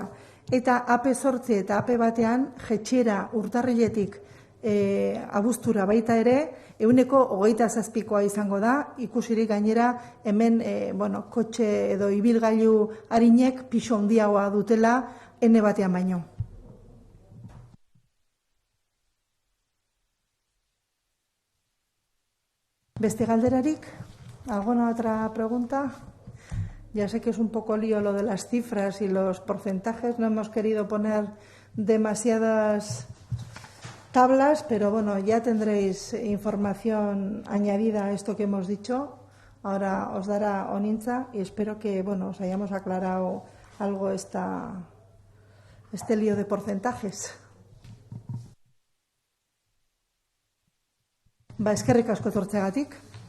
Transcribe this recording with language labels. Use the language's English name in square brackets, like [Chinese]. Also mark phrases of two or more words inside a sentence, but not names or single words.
[Basque] Eta AP8 eta AP1 jetxera urtarriletik abuztura baita ere, 27%koa izango da, ikusirik gainera hemen bueno, kotxe edo ibilgailu arinek pisu handiagoa dutela N1 baino. ¿Beste galderarik? [Spanish] ¿Alguna otra pregunta? Ya sé que es un poco lío lo de las cifras y los porcentajes, no hemos querido poner demasiadas tablas, pero bueno, ya tendréis información añadida a esto que hemos dicho. Ahora os dará Onintza y espero que bueno, os hayamos aclarado algo este lío de porcentajes. [Basque] Eskerrik asko etortzeagatik.